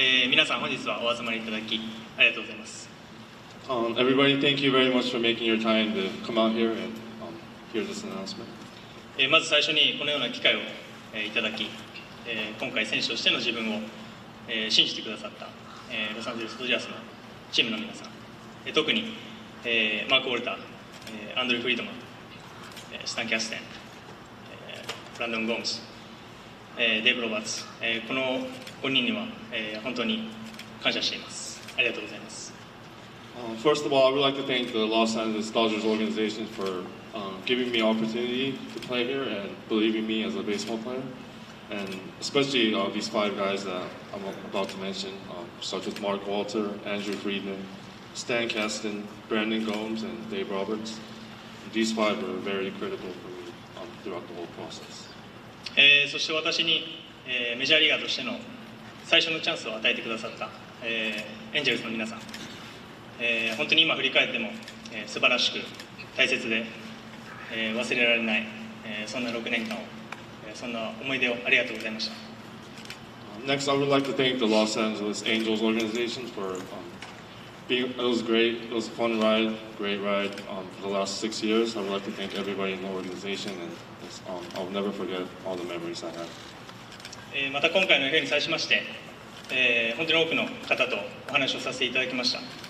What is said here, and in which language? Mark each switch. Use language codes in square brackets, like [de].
[ja] 皆さん本日はお集まりいただきありがとうございます。 [en] Everybody, thank you very much for making your time to come out here and hear this announcement. [ja] まず最初にこのような機会をいただき、今回選手としての自分を信じてくださったロサンゼルス・ドジャースのチームの皆さん、特にマーク・ウォルター、アンドリュー・フリードマン、スタン・キャステン、ブランドン・ゴームズ、デーブ・ロバーツ、この5人には本当に感謝しています。ありがとうございます。 [en] First of all, I would like to thank the Los Angeles Dodgers organization for giving me opportunity to play here and believing me as a baseball player. And especially these 5 guys that I'm about to mention, such as Mark Walter, Andrew Friedman, Stan Kasten, Brandon Gomes, and Dave Roberts. These 5 were very critical for me throughout the whole process. [ja] そして私に、メジャーリーガーとしての最初のチャンスを与えてくださった、エンジェルスの皆さん、本当に今振り返っても、素晴らしく大切で、忘れられない、そんな6年間を、そんな思い出をありがとうございました。 [en] Next, I would like to thank the Los Angeles Angels organization for it was great. It was a fun ride, great ride for the last 6 years. I would like to thank everybody in the organization, and I'll never forget all the memories I have. [ja] また今回の FA に際しまして、本当に多くの方とお話をさせていただきました。